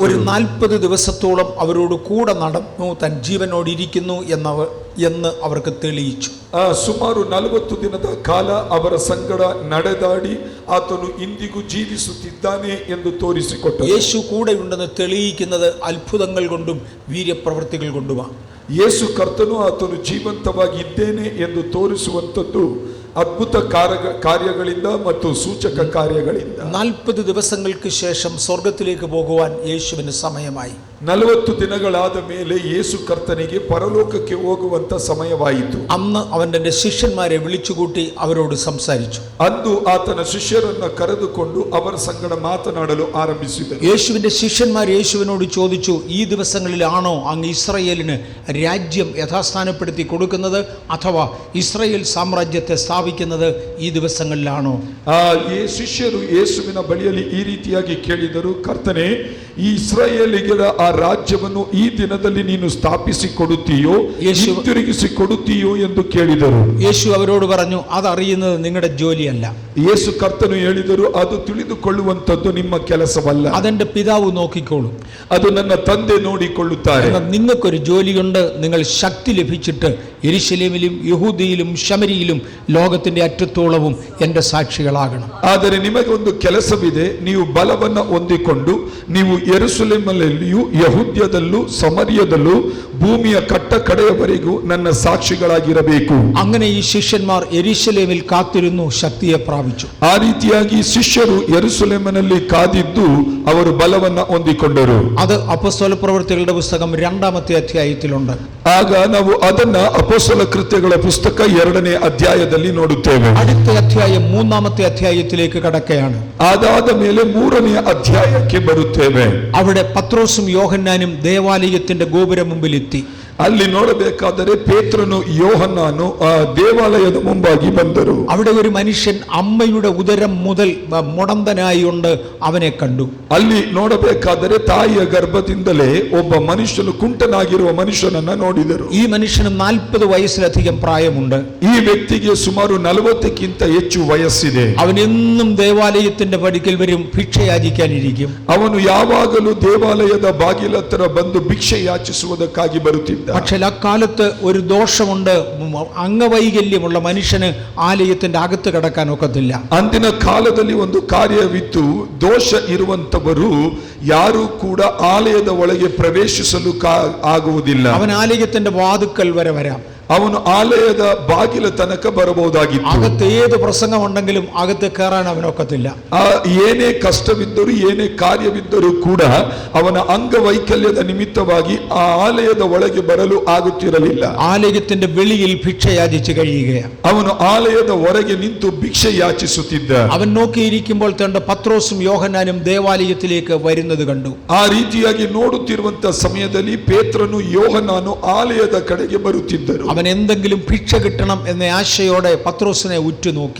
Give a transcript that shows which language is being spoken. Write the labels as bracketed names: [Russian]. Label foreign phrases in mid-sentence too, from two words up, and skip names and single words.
[Malayalam] ഒരു 40 ദിവസത്തോളം അവരോട് കൂടെ നടന്നു, തൻ ജീവനോടിരിക്കുന്നു എന്ന് അവർക്ക് തെളിയിച്ചു. [Kannada] ಸುಮಾರು 40 ದಿನದ ಕಾಲ ಅವರ ಸಂಗಡ ನಡೆದಾಡಿ ಆತನು ಇಂದಿಗೂ ಜೀವಿಸುತ್ತಿದ್ದಾನೆ ಎಂದು ತೋರಿಸಿಕೊಟ್ಟನು. [Malayalam] യേശു കൂടെയുണ്ടെന്ന് തെളിയിക്കുന്നത് അത്ഭുതങ്ങൾ കൊണ്ടും വീര്യപ്രവൃത്തികൾ കൊണ്ടുമാണ്. [Kannada] ಯೇಸು ಕರ್ತನು ಆತನು ಜೀವಂತವಾಗಿ ಇದ್ದೇನೆ ಎಂದು ತೋರಿಸುವಂಥದ್ದು ಅದ್ಭುತ ಕಾರ್ಯಗಳಿಂದ ಮತ್ತು ಸೂಚಕ ಕಾರ್ಯಗಳಿಂದ. [Malayalam] 40 ദിവസങ്ങൾക്ക് ശേഷം സ്വർഗത്തിലേക്ക് പോകുവാൻ യേശുവിന് സമയമായി. [Kannada] 40 ದಿನಗಳಾದ ಮೇಲೆ ಯೇಸು ಕರ್ತನಿಗೆ ಪರಲೋಕಕ್ಕೆ ಹೋಗುವಂತ ಸಮಯವಾಯಿತು. [Malayalam] അന്ന് അവൻ തന്റെ ശിഷ്യന്മാരെ വിളിച്ചുകൂട്ടി അവരോട് സംസാരിച്ചു. [Kannada] ಅಂದು ಆತನ ಶಿಷ್ಯರನ್ನ ಕರೆದುಕೊಂಡು ಅವರ ಸಂಗಡ ಮಾತನಾಡಲು ಆರಂಭಿಸಿದರು. [Malayalam] യേശുവിന്റെ ശിഷ്യന്മാർ യേശുവിനോട് ചോദിച്ചു, ഈ ദിവസങ്ങളിലാണോ അങ്ങ് ഇസ്രായേലിന് രാജ്യം യഥാസ്ഥാനപ്പെടുത്തി കൊടുക്കുന്നത്, അഥവാ ഇസ്രായേൽ സാമ്രാജ്യത്തെ സ്ഥാപിക്കുന്നത് ಈ ദിവസങ്ങളിലാണോ? [Kannada] ಶಿಷ್ಯರು ಯೇಸುವಿನ ಬಳಿಯಲ್ಲಿ ಈ ರೀತಿಯಾಗಿ ಕೇಳಿದರು, ಕರ್ತನೇ, ಈ ಇಸ್ರಾಯೇಲಿಗರ ಆ ರಾಜ್ಯವನ್ನು ಈ ದಿನದಲ್ಲಿ ನೀನು ಸ್ಥಾಪಿಸಿ ಕೊಡುತ್ತೀಯೋ, ಹಿಂತಿರುಗಿಸಿ ಕೊಡುತ್ತೀಯೋ ಎಂದು ಕೇಳಿದರು. [Malayalam] യേശു അവരോട് പറഞ്ഞു, അതറിയുന്നത് നിങ്ങളുടെ ജോലിയല്ല. [Kannada] ಯೇಸು ಕರ್ತನು ಹೇಳಿದರು, ಅದು ತಿಳಿದುಕೊಳ್ಳುವಂತದ್ದು ನಿಮ್ಮ ಕೆಲಸವಲ್ಲ, [Malayalam] അതെന്റെ പിതാവ് നോക്കിക്കോളും, [Kannada] ಅದು ನನ್ನ ತಂದೆ ನೋಡಿಕೊಳ್ಳುತ್ತಾರೆ. [Malayalam] നിങ്ങൾക്കൊരു ജോലിയുണ്ട്, നിങ്ങൾ ശക്തി ലഭിച്ചിട്ട് യെരുശലേമിലും യഹൂദിയിലും ശമരിയിലും ലോകത്തിന്റെ അറ്റത്തോളവും എൻ്റെ സാക്ഷികളാകണം. [Kannada] ಆದರೆ ನಿಮಗೆ ಒಂದು ಕೆಲಸವಿದೆ, ನೀವು ಬಲವನ್ನು ಹೊಂದಿಕೊಂಡು ನೀವು ಯೆರೂಸಲೇಮಿನಲ್ಲಿಯೂ ಯಹೂದ್ಯದಲ್ಲೂ ಸಮರಿಯದಲ್ಲೂ ಭೂಮಿಯ ಕಟ್ಟ ಕಡೆಯವರೆಗೂ ನನ್ನ ಸಾಕ್ಷಿಗಳಾಗಿರಬೇಕು. [Malayalam] അങ്ങനെ ഈ ശിഷ്യന്മാർ യെരൂശലേമിൽ കാത്തിരുന്നു, ശക്തിയെ പ്രാപിച്ചു. [Kannada] ಆ ರೀತಿಯಾಗಿ ಶಿಷ್ಯರು ಯೆರೂಸಲೇಮಿನಲ್ಲಿ ಕಾದಿದ್ದು ಅವರು ಬಲವನ್ನ ಹೊಂದಿಕೊಂಡರು. [Malayalam] അത് അപ്പോസ്തല പ്രവൃത്തികളുടെ പുസ്തകം 2-ാമത്തെ അധ്യായത്തിലുണ്ട്. [Kannada] ಆಗ ನಾವು ಅದನ್ನ ಅಪೊಸ್ತಲ ಕೃತ್ಯಗಳ ಪುಸ್ತಕ 2ನೇ ಅಧ್ಯಾಯದಲ್ಲಿ ನೋಡುತ್ತೇವೆ. [Malayalam] അടുത്ത അധ്യായം 3-ാമത്തെ അധ്യായത്തിലേക്ക് കടക്കുകയാണ്. [Kannada] ಅದಾದ ಮೇಲೆ 3ನೇ ಅಧ್ಯಾಯಕ್ಕೆ ಬರುತ್ತೇವೆ. [Malayalam] അവിടെ പത്രോസും യോഹന്നാനും ദേവാലയത്തിന്റെ ഗോപുര മുമ്പിലെത്തി. [Kannada] ಅಲ್ಲಿ ನೋಡಬೇಕಾದರೆ ಪೇತ್ರನು ಯೋಹನ್ನಾನು ಆ ದೇವಾಲಯದ ಮುಂಬಾಗಿ ಬಂದರು. [Malayalam] അവിടെ ഒരു മനുഷ്യൻ അമ്മയുടെ ഉദരം മുതൽ മുടന്തനായുണ്ട്, അവനെ കണ്ടു. [Kannada] ಅಲ್ಲಿ ನೋಡಬೇಕಾದರೆ ತಾಯಿಯ ಗರ್ಭದಿಂದಲೇ ಒಬ್ಬ ಮನುಷ್ಯನು ಕುಂಟನಾಗಿರುವ ಮನುಷ್ಯನನ್ನ ನೋಡಿದರು. [Malayalam] ഈ മനുഷ്യന് 40 വയസ്സിലധികം പ്രായമുണ്ട്. [Kannada] ಈ ವ್ಯಕ್ತಿಗೆ ಸುಮಾರು 40ಕ್ಕಿಂತ ಹೆಚ್ಚು ವಯಸ್ಸಿದೆ. [Malayalam] അവൻ എന്നും ദേവാലയത്തിന്റെ പടിക്കൽ വരും, ഭിക്ഷ യാചിക്കാനിരിക്കും. [Kannada] ಅವನು ಯಾವಾಗಲೂ ದೇವಾಲಯದ ಬಾಗಿಲತ್ರ ಬಂದು ಭಿಕ್ಷೆ ಯಾಚಿಸುವುದಕ್ಕಾಗಿ ಬರುತ್ತಿದ್ದ. [Malayalam] പക്ഷേ അക്കാലത്ത് ഒരു ദോഷമുണ്ട്, അംഗവൈകല്യമുള്ള മനുഷ്യന് ആലയത്തിന്റെ അകത്ത് കടക്കാൻ ഒക്കത്തില്ല. [Kannada] ಅಂದಿನ ಕಾಲದಲ್ಲಿ ಒಂದು ಕಾರ್ಯವಿತ್ತು, ದೋಷ ಇರುವಂತವರು ಯಾರು ಕೂಡ ಆಲಯದ ಒಳಗೆ ಪ್ರವೇಶಿಸಲು ಆಗುವುದಿಲ್ಲ. [Malayalam] അവൻ ആലയത്തിന്റെ വാതുക്കൽ വരെ വരാം, [Kannada] ಅವನು ಆಲಯದ ಬಾಗಿಲ ತನಕ ಬರಬಹುದಾಗಿತ್ತು. [Malayalam] അകത്ത് ഏത് പ്രസംഗം ഉണ്ടെങ്കിലും അകത്ത് കയറാൻ അവനൊക്കത്തില്ല. [Kannada] ಏನೇ ಕಷ್ಟವಿದ್ದರೂ ಏನೇ ಕಾರ್ಯವಿದ್ದರೂ ಕೂಡ ಅವನ ಅಂಗವೈಕಲ್ಯದ ನಿಮಿತ್ತವಾಗಿ ಆ ಆಲಯದ ಒಳಗೆ ಬರಲು ಆಗುತ್ತಿರಲಿಲ್ಲ. [Malayalam] ആലയത്തിന്റെ വെളിയിൽ ഭിക്ഷ യാചിച്ച് കഴിയുകയാണ്. [Kannada] ಅವನು ಆಲಯದ ಹೊರಗೆ ನಿಂತು ಭಿಕ್ಷೆ ಯಾಚಿಸುತ್ತಿದ್ದ. [Malayalam] അവൻ നോക്കിയിരിക്കുമ്പോൾ തന്റെ പത്രോസും യോഹന്നാനും ദേവാലയത്തിലേക്ക് വരുന്നത് കണ്ടു. [Kannada] ಆ ರೀತಿಯಾಗಿ ನೋಡುತ್ತಿರುವಂತ ಸಮಯದಲ್ಲಿ ಪೇತ್ರನು ಯೋಹನಾನು ಆಲಯದ ಕಡೆಗೆ ಬರುತ್ತಿದ್ದರು. [Malayalam] അവൻ എന്തെങ്കിലും ഭിക്ഷ കിട്ടണം എന്ന ആശയോടെ പത്രോസിനെ ഉറ്റുനോക്കി.